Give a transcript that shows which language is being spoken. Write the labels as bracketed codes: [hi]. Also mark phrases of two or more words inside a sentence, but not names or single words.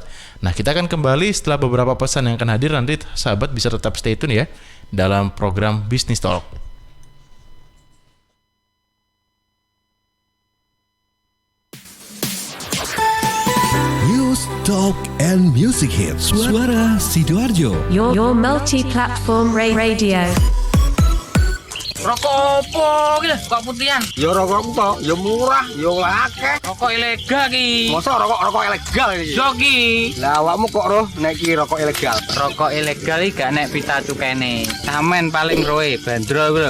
[id] Nah, kita akan kembali setelah beberapa pesan yang akan hadir. Nanti sahabat bisa tetap [en] stay tune [id] ya dalam program Business Talk. [en] Talk and Music Hits. [id] Suara Sidoarjo. [en] Your multi-platform radio. [jv] Rokok opo iki lho, kok putihan? Ya rokok kok, ya murah, ya akeh. Rokok ilegal ki. Masa rokok ilegal iki? Yo ki. Lah awakmu kok roh nek iki rokok ilegal? Rokok ilegal iki gak nek pita cukene. Samen paling roe bandrol kuwi lho.